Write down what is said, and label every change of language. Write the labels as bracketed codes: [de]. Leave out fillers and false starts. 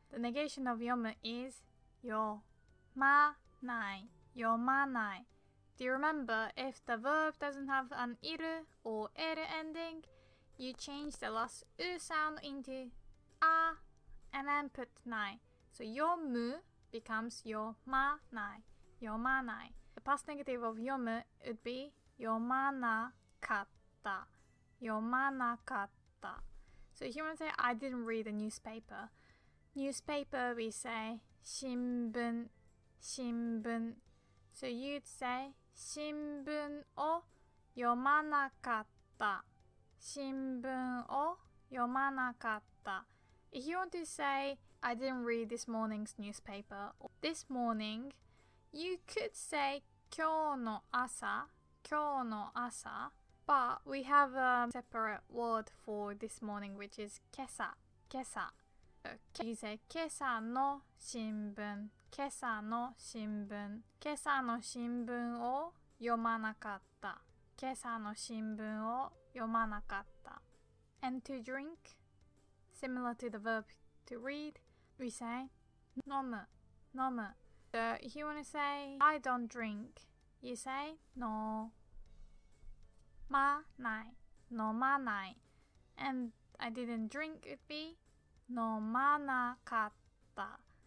[en] The negation of 読む is 読まない. [ja] 読まない. [en] Do you remember if the verb doesn't have an いる or える ending, you change the last う sound into あ and then put ない. So 読む becomes 読まない. [ja] 読まない. [en] The past negative of 読む would be 読まなかった. [ja] 読まなかった. [en] So if you want to say I didn't read the newspaper. Newspaper we say 新聞. [ja] 新聞. [en] So you'd say [ja] 新聞を読まなかった. 新聞を読まなかった. [en] If you want to say I didn't read this morning's newspaper or this morning, you could say [ja] 今日の朝. 今日の朝. [en] But we have a separate word for this morning, which is 今朝. [ja] 今朝. [en] So you say [ja] 今朝の新聞. 今朝の新聞. 今朝の新聞を読まなかった. 今朝の新聞を読まなかった. [en] And to drink, similar to the verb to read, we say 飲む. [ja] 飲む. [en] So if you want to say I don't drink, you say 飲まない. [ja] 飲まない. [en] And I didn't drink would be 飲まなかった.